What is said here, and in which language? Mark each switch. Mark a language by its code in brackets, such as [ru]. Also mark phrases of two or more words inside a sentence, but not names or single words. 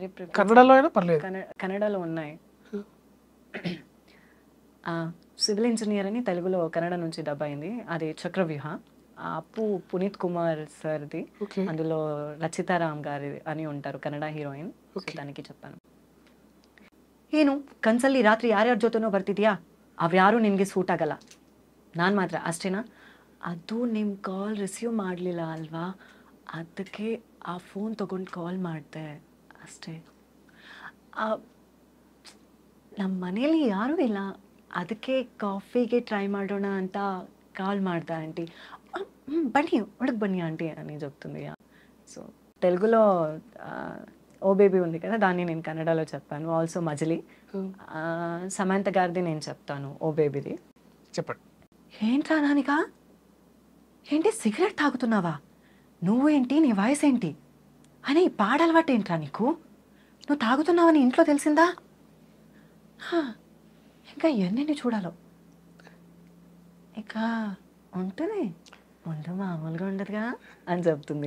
[te] కన్నడలో అయినా పర్లేదు. కన్నడలో ఉన్నాయి. [en] civil engineer [te] అని తెలుగులో కన్నడ నుంచి డబ్ అయింది. అది చక్రవ్యూహ. అప్పు పునీత్ కుమార్ సార్ది. ఓకే. అందులో రచితారామ్ గారి అని ఉంటారు కన్నಡ హీరోయిన్. ఓకే. దానికి చెప్పాను. [kn] ಏನು ಕನ್ಸಲ್ಲಿ ರಾತ್ರಿ ಯಾರ್ಯಾರ ಜೊತೆನೋ ಬರ್ತಿದ್ಯಾ, ಅವ್ಯಾರು ನಿನಗೆ ಸೂಟ್ ಆಗಲ್ಲ, ನಾನು ಮಾತ್ರ ಅಷ್ಟೇನಾ? ಅದು ನಿಮ್ಮ ಕಾಲ್ ರಿಸೀವ್ ಮಾಡಲಿಲ್ಲ ಅಲ್ವಾ, ಅದಕ್ಕೆ ಆ ಫೋನ್ ತೊಗೊಂಡು ಕಾಲ್ ಮಾಡಿದೆ ಅಷ್ಟೇ. ನಮ್ಮ ಮನೇಲಿ ಯಾರೂ ಇಲ್ಲ, ಅದಕ್ಕೆ ಕಾಫಿಗೆ ಟ್ರೈ ಮಾಡೋಣ ಅಂತ కాల్ ಮಾಡ್ದೆ ఆంటీ. [te] బన్నీ ఒడకు బన్నీ ఆంటీ అని చెప్తుంది. సో తెలుగులో ఓ బేబీ ఉంది కదా, దాన్ని నేను కన్నడలో చెప్పాను. ఆల్సో మజిలీ సమంత గారిది నేను చెప్తాను ఓ బేబీది. చెప్పండి. ఏంట్రా నానిక, ఏంటి సిగరెట్ తాగుతున్నావా, నువ్వేంటి నీ వయసు ఏంటి అని పాడలవాటు ఏంట్రా నీకు, నువ్వు తాగుతున్నావని ఇంట్లో తెలిసిందా, ఇంకా ఎన్నెన్ని చూడాలో, ఇక ఉంటుంది ముందు మామూలుగా ఉండదుగా అని చెప్తుంది.